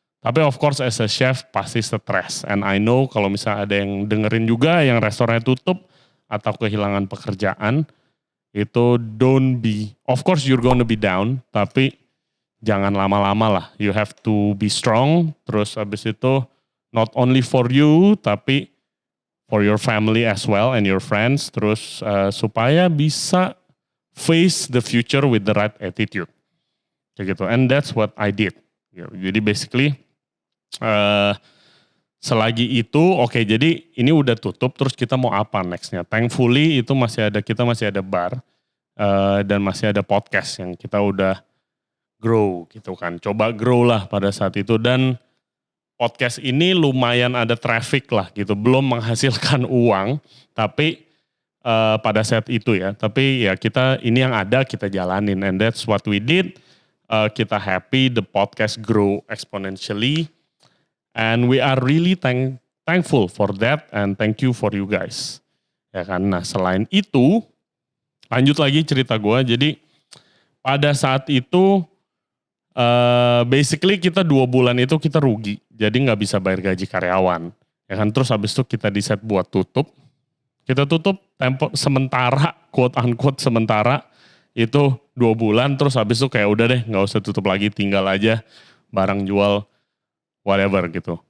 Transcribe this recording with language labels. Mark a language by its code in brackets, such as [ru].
[id] Tapi [en] of course as a chef [id] pasti stres, [en] and I know [id] kalau misalnya ada yang dengerin juga yang restorannya tutup atau kehilangan pekerjaan, itu [en] don't be, of course you're gonna be down, [id] tapi jangan lama-lama lah. [en] You have to be strong, [id] terus abis itu [en] not only for you, [id] tapi [en] for your family as well and your friends, [id] terus supaya bisa [en] face the future with the right attitude. [id] Kayak gitu. [en] And that's what I did. [id] Jadi basically selagi itu oke, jadi ini udah tutup, terus kita mau apa nextnya? Thankfully itu kita masih ada bar dan masih ada podcast yang kita udah grow gitu kan. Coba grow lah pada saat itu, dan podcast ini lumayan ada traffic lah gitu. Belum menghasilkan uang, tapi pada saat itu ya, tapi ya kita ini yang ada kita jalanin, [en] and that's what we did. [id] Kita [en] happy, the podcast grow exponentially, and we are really thankful for that, and thank you for you guys. [id] Ya kan, nah selain itu, lanjut lagi cerita gue. Jadi pada saat itu, basically kita 2 bulan itu kita rugi, jadi nggak bisa bayar gaji karyawan. Ya kan, terus habis itu kita decide buat tutup. Kita tutup tempo sementara, [en] quote unquote [id] sementara, itu 2 bulan, terus habis itu kayak udah deh gak usah tutup lagi, tinggal aja barang jual whatever gitu.